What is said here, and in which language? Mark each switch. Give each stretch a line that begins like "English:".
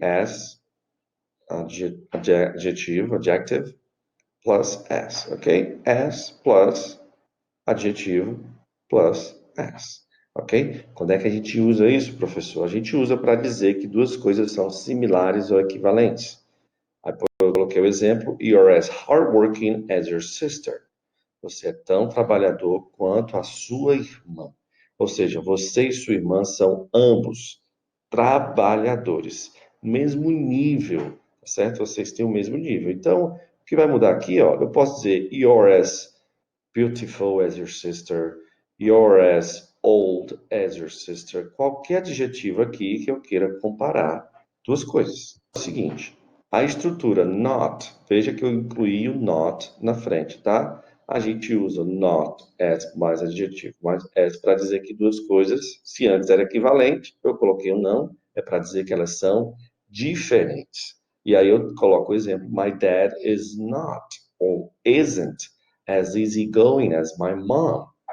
English: As, adjetivo, adjective, plus as, ok? As plus adjetivo plus as, ok?
Portuguese: Quando é que a gente usa isso, professor? A gente usa para dizer que duas coisas são similares ou equivalentes. Eu coloquei o exemplo,
English: you're as hardworking as your sister.
Portuguese: Você é tão trabalhador quanto a sua irmã. Ou seja, você e sua irmã são ambos trabalhadores. Mesmo nível, tá certo? Vocês têm o mesmo nível. Então, o que vai mudar aqui, ó, eu posso dizer
English: you're as beautiful as your sister,
Portuguese: you're as old as your sister. Qualquer adjetivo aqui que eu queira comparar duas coisas. É o seguinte, a estrutura not, veja que eu incluí o not na frente, tá? A gente usa not as mais adjetivo, mais as para dizer que duas coisas, se antes era equivalente, eu coloquei o não, é para dizer que elas são diferentes. E aí eu coloco o exemplo,
English: my dad is not ou isn't as easygoing as my mom.